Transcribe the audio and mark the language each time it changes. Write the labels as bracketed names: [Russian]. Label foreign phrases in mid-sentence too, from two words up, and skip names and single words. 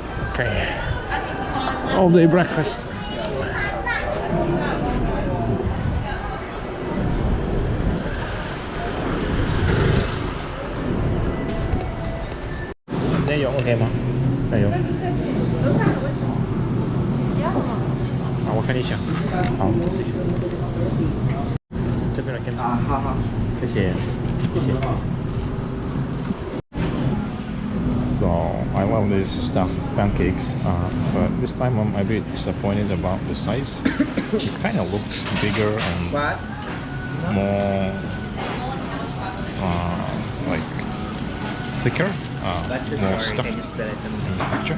[English] Okay. All day breakfast. [Vietnamese] Đây dùng [Chinese] OK吗？ [Vietnamese] đây dùng。 [Chinese] 好，我看一下。好，谢谢。这边来看。啊，好好，谢谢，谢谢。 [English] So I love these stuffed pancakes, but this time I'm a bit disappointed about the size. It kind of looks bigger and more like thicker, more stuffed in the picture.